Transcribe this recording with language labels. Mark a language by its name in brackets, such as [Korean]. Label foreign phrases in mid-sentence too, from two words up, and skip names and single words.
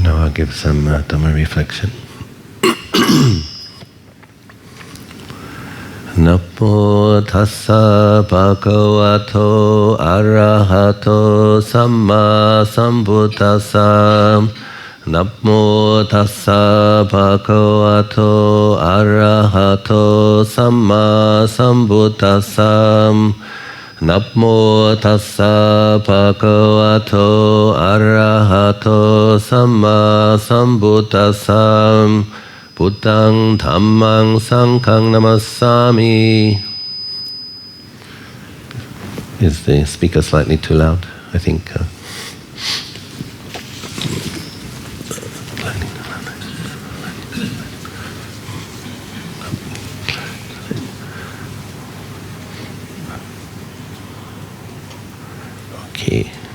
[English] I'll give some Dhamma reflection. [Pali] Namo tassa bhagavato arahato samma sambuddhassa. Namo tassa bhagavato arahato samma sambuddhassa. Namo tassa bhagavato arahato samma sambuddhassa. Buddhaṃ Dhammaṃ Sanghaṃ Namassami. [English] Is the speaker slightly too loud? I think. Okay.